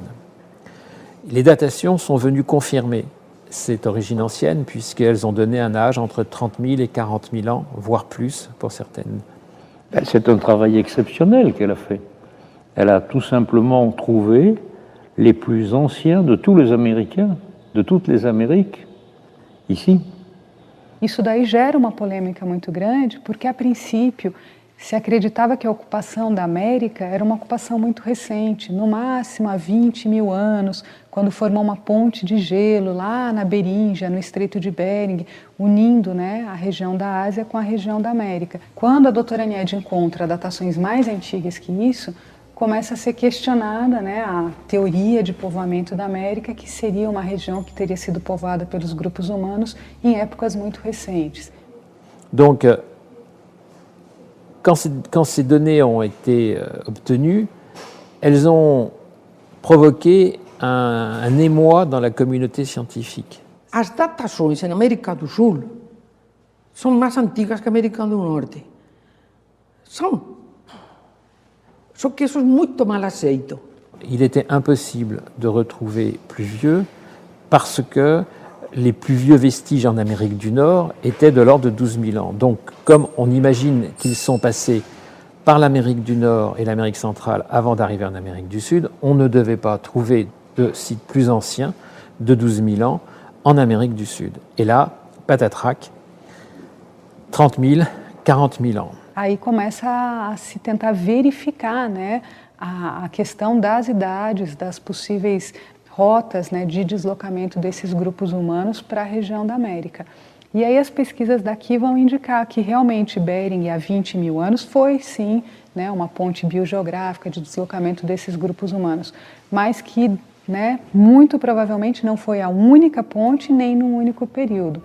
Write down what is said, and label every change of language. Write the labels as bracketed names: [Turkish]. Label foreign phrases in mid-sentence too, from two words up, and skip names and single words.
[French] Les datations sont venues confirmer cette origine ancienne, puisqu'elles ont donné un âge entre 30 000 et 40 000 ans, voire plus pour certaines. C'est un travail exceptionnel qu'elle a fait. Elle a tout simplement trouvé les plus anciens de tous les Américains, de toutes les Amériques, ici. [Portuguese] Isso daí gera uma polêmica muito grande, porque a princípio se acreditava que a ocupação da América era uma ocupação muito recente, no máximo há 20 mil anos, quando formou uma ponte de gelo lá na Beringia, no Estreito de Bering, unindo, né, a região da Ásia com a região da América. Quando a doutora Niede encontra datações mais antigas que isso, começa a ser questionada, né, a teoria de povoamento da América, que seria uma região que teria sido povoada pelos grupos humanos em épocas muito recentes. [French] Donc, quand ces données ont été obtenues, elles ont provoqué un émoi dans la communauté scientifique. [Portuguese] As datações em América do Sul são mais antigas que a América do Norte. São. Só que isso é muito mal aceito. [French] Il était impossible de retrouver plus vieux parce que les plus vieux vestiges en Amérique du Nord étaient de l'ordre de 12 000 ans. Donc, comme on imagine qu'ils sont passés par l'Amérique du Nord et l'Amérique centrale avant d'arriver en Amérique du Sud, on ne devait pas trouver de sites plus anciens de 12 000 ans en Amérique du Sud. Et là, patatrac, 30 000, 40 000 ans. [Portuguese] Aí começa a se tentar verificar, né, a questão das idades, das possíveis rotas, né, de deslocamento desses grupos humanos para a região da América. E aí as pesquisas daqui vão indicar que realmente Bering há 20 mil anos foi sim, né, uma ponte biogeográfica de deslocamento desses grupos humanos, mas que, né, muito provavelmente não foi a única ponte nem num único período.